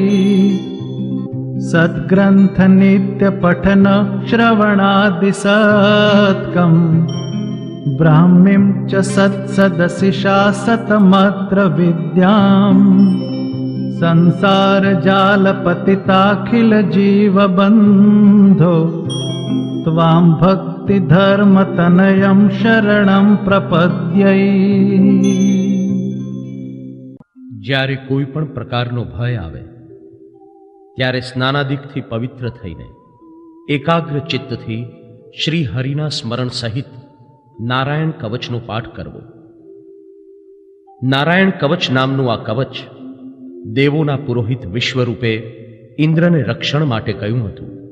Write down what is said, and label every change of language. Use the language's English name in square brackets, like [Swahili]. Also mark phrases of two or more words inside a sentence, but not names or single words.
[Sanskrit] सद्ग्रन्थनित्यपठन श्रवणादिसत्कम् ब्राह्मीं च सत्सदशिषा सतमत्र विद्याम् संसारजालपतिताखिलजीवबन्धो त्वां भक्तिधर्मतनयं शरणं प्रपद्यै। [Gujarati] જ્યારે કોઈ પણ પ્રકારનો ભય આવે ત્યારે સ્નાનાદિકથી પવિત્ર થઈને એકાગ્ર ચિત્તથી શ્રી હરિના સ્મરણ સહિત નારાયણ કવચનો પાઠ કરવો. નારાયણ કવચ નામનું આ કવચ દેવોના પુરોહિત વિશ્વરૂપે ઇન્દ્રને રક્ષણ માટે કહ્યું હતું.